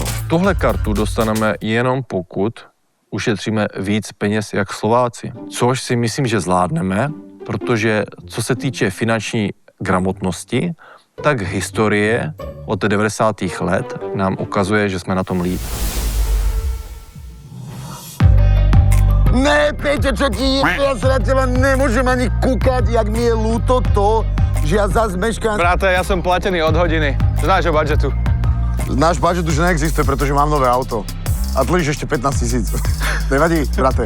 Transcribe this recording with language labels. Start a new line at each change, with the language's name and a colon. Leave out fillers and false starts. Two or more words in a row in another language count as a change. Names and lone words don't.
Czech: Tuhle kartu dostaneme jenom pokud ušetříme víc peněz jak Slováci. Což si myslím, že zvládneme, protože co se týče finanční gramotnosti, tak historie od 90. let nám ukazuje, že jsme na tom líp. Ne,
Slovak: Peťo, čo ti je? Ja sa na teba nemôžem ani kúkať, jak mi je ľúto to, že ja zás meškám. Bráte, ja som platený od hodiny. Z nášho budžetu. Náš budget už neexistuje, pretože mám nové auto. A dlíš ešte 15 000. Nevadí, brate.